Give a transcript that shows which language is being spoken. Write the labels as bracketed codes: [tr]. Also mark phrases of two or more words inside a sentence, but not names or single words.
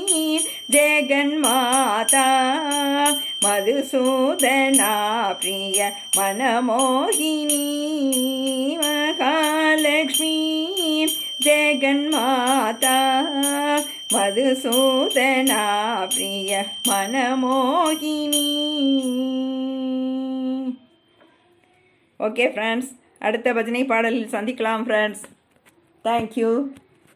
[sa] जगन्माता, मधुसूदना प्रिय मनमोहिनी, महालक्ष्मी जगन्माता, मधुसूदना प्रिय मनमोहिनी. [en] okay friends, [ta] அடுத்த பஜனை பாடலில் சந்திக்கலாம் ஃப்ரெண்ட்ஸ். தேங்க்யூ.